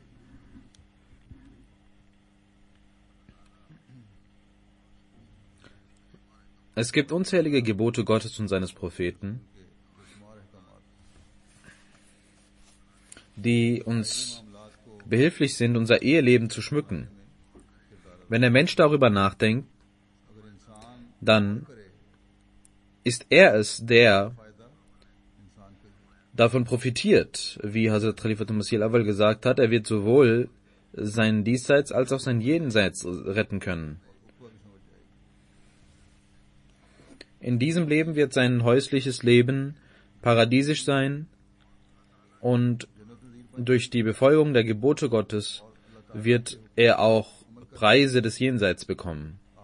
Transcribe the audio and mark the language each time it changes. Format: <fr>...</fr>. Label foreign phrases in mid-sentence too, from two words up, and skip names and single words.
<de>Es gibt unzählige Gebote Gottes und seines Propheten, die uns behilflich sind, unser Eheleben zu schmücken. Wenn der Mensch darüber nachdenkt, dann ist er es, der davon profitiert, wie Hazrat Khalifatul Masih al-Awwal gesagt hat, er wird sowohl sein Diesseits als auch sein Jenseits retten können. In diesem Leben wird sein häusliches Leben paradiesisch sein, und durch die Befolgung der Gebote Gottes wird er auch Preise des Jenseits bekommen.</de>